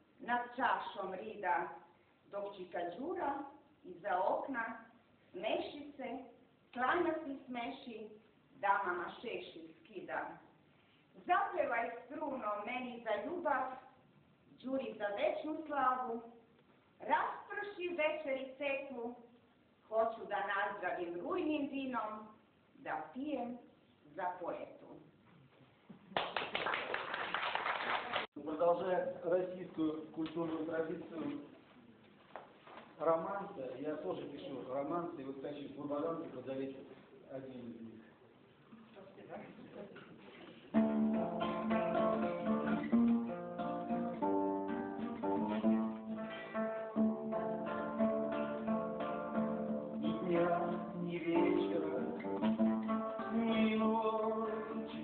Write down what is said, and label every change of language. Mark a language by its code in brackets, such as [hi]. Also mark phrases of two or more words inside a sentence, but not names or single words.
[sr] nad čašom rida, dok čika Đura iza okna smeši se, klanja si smeši, damama šešir skida. Zapevaj struno meni za ljubav, Đuri za večnu slavu, rasprši večeri ceklu, hoću da nazdravim rujnim vinom, da pijem za poetu. [ru] Продолжая российскую культурную традицию романса, я тоже пишу романсы, и вот хочу в Бабаранке подарить один из них. Ни дня, ни вечера, ни ночи,